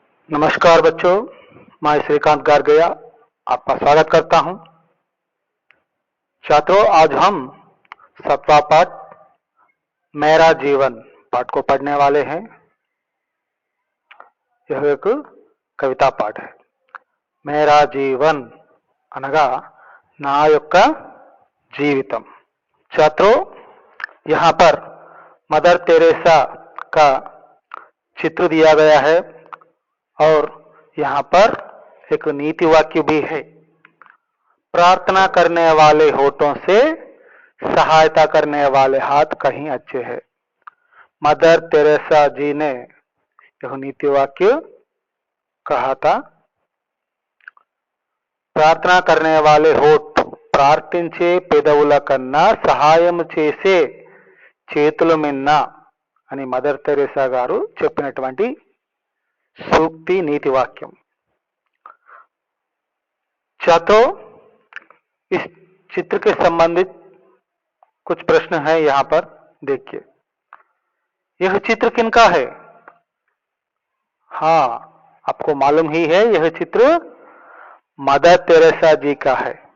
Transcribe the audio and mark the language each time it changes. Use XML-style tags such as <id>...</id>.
<hi>नमस्कार बच्चों, मैं श्रीकांत गारगया आपका स्वागत करता हूं। छात्रों, आज हम सत्वा पाठ मेरा जीवन पाठ को पढ़ने वाले हैं। यह एक कविता पाठ है। मेरा जीवन</hi> <te>అనగా నా యొక్క జీవితం।</te> <hi>छात्रों, यहाँ पर मदर तेरेसा का चित्र दिया गया है और यहाँ पर एक नीति वाक्य भी है। प्रार्थना करने वाले होठों से सहायता करने वाले हाथ कहीं अच्छे हैं। मदर तेरेसा जी ने यह नीति वाक्य कहा था।</hi> <te>ప్రార్థన</te> <hi>करने वाले होठ</hi> <te>ప్రార్థించే పెదవుల కన్నా సహాయం చేసే చేతులు మిన్న అని మదర్ తెరేసా గారు చెప్పినటువంటి</te> <hi>सूक्ति नीति वाक्यम। छात्रों, इस चित्र के संबंधित कुछ प्रश्न है यहाँ पर देखिए। यह चित्र किनका है? हाँ, आपको मालूम ही है, यह चित्र मदर तेरेसा जी का है।</hi>